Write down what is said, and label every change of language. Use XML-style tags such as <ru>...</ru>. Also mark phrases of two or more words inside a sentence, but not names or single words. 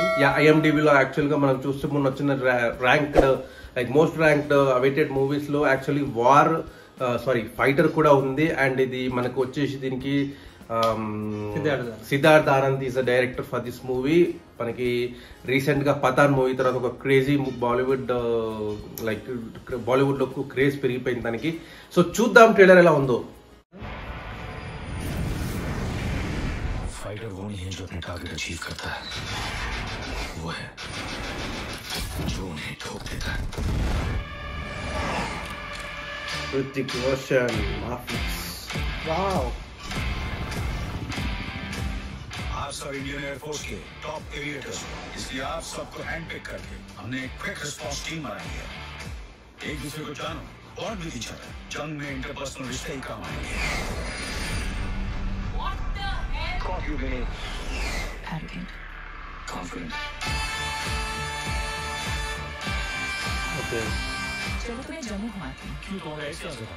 <te>IMDb లో యాక్చువల్ గా మనం చూస్తే మొన్న వచ్చిన</te> <en>ranked like most ranked awaited movies</en> <te>లో యాక్చువల్లీ ఫైటర్ కూడా ఉంది.</te> <en>అండ్</en> <te>ఇది మనకు వచ్చేసి దీనికి</te> <en>సిద్ధార్థ్ ఆనంద్ is the director for this movie.</en> <te>మనకి రీసెంట్ గా పఠాన్ మూవీ తర్వాత ఒక క్రేజీ బాలీవుడ్ బాలీవుడ్ లో క్రేజ్ పెరిగిపోయింది దానికి. సో చూద్దాం ట్రైలర్ ఎలా ఉందో.</te> <hi>फाइटर वो नहीं है जो अपने टारगेट अचीव करता है, वो है जो उन्हें ठोक देता है. హృతిక్ రోషన్ वाओ. आप सब इंडियन एयरफोर्स के</hi> <en>top aviators</en> <hi>हो, इसलिए आप सबको</hi> <en>hand pick</en> <hi>करके हमने एक</hi> <en>quick response team</en> <hi>बनाई है. एक दूसरे को जानो और भी</hi> <en>each other.</en> <hi>जंग में इंटरपर्सनल रिश्ते ही काम आएंगे.</hi> <en>Caught you being arrogant, confident.</en> <te>ఓకే.</te> <hi>चलो तुम्हें जम्मू घुमाती हूँ. क्यों कौन है इसका जवाब?</hi>